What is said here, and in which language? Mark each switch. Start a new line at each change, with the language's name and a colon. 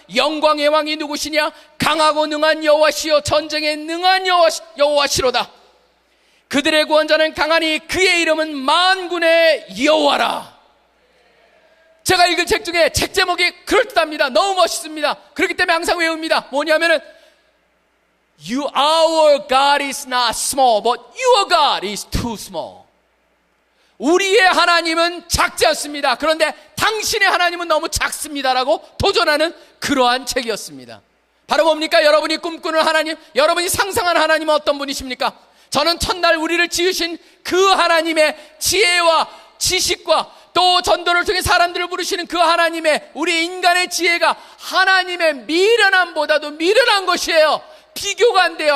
Korean: 영광의 왕이 누구시냐? 강하고 능한 여호와시요 전쟁에 능한 여호와시로다. 그들의 구원자는 강하니 그의 이름은 만군의 여호와라. 제가 읽은 책 중에 책 제목이 그럴듯합니다. 너무 멋있습니다. 그렇기 때문에 항상 외웁니다. 뭐냐면은
English: Our God is not small, but your God is too small.
Korean: 우리의 하나님은 작지 않습니다. 그런데 당신의 하나님은 너무 작습니다라고 도전하는 그러한 책이었습니다. 바로 뭡니까? 여러분이 꿈꾸는 하나님, 여러분이 상상하는 하나님은 어떤 분이십니까? 저는 첫날 우리를 지으신 그 하나님의 지혜와 지식과 또 전도를 통해 사람들을 부르시는 그 하나님의, 우리 인간의 지혜가 하나님의 미련함보다도 미련한 것이에요. 비교가 안 돼요.